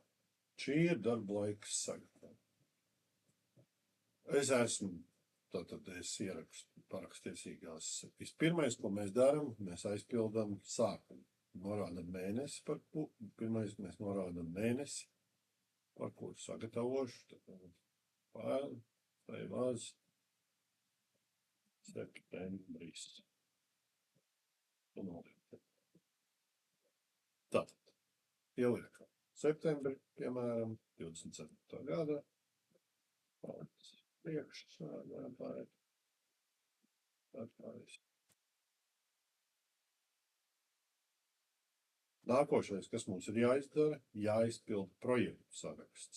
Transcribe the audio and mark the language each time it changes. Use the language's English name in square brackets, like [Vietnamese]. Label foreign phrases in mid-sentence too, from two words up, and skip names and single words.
[Latvian] Šī ir darba laika sagatava. Es ierakstu parakstiesīgās. Vispirmais, ko mēs darām, mēs aizpildām sākumu. Norādam mēnesi pirmais mēs norādam mēnesi, par kuru sagatavošu. [English] File, save as, [Latvian] septembris. Tātad, ieliekam septembri, piemēram, 24. gada. Nākošais, kas mums ir jāizdara, jāizpilda projektu saraksts.